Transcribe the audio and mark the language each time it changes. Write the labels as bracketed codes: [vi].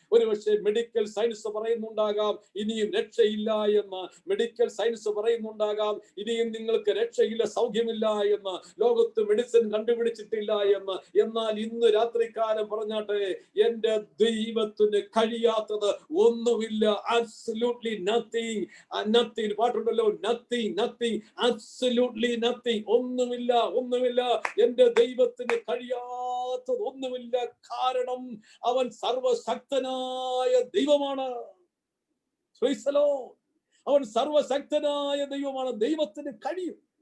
[ml] ഒരുപക്ഷെ medical science പറയുന്നുണ്ടാകാം ഇനിയും രക്ഷയില്ല എന്ന്, മെഡിക്കൽ സയൻസ് പറയുന്നുണ്ടാകാം ഇനിയും നിങ്ങൾക്ക് രക്ഷയില്ല, സൗഖ്യമില്ല എന്ന്, ലോകത്ത് മെഡിസിൻ കണ്ടുപിടിച്ചിട്ടില്ല എന്ന്. എന്നാൽ ഇന്ന് രാത്രികാലം പറഞ്ഞാട്ടെ, എന്റെ ദൈവത്തിന് കഴിയാത്തത് ഒന്നുമില്ല. [en] absolutely nothing. nothing [ml] പാട്ടുണ്ടല്ലോ, [en] nothing absolutely nothing. [ml] ഒന്നുമില്ല. എന്റെ ദൈവത്തിന് കഴിയാത്തത് ഒന്നുമില്ല. കാരണം അവൻ സർവശക്തനായ ദൈവമാണ്. [en] Praise the Lord. [ml] അവൻ സർവശക്തനായ ദൈവമാണ്. ദൈവത്തിന് കഴിയും.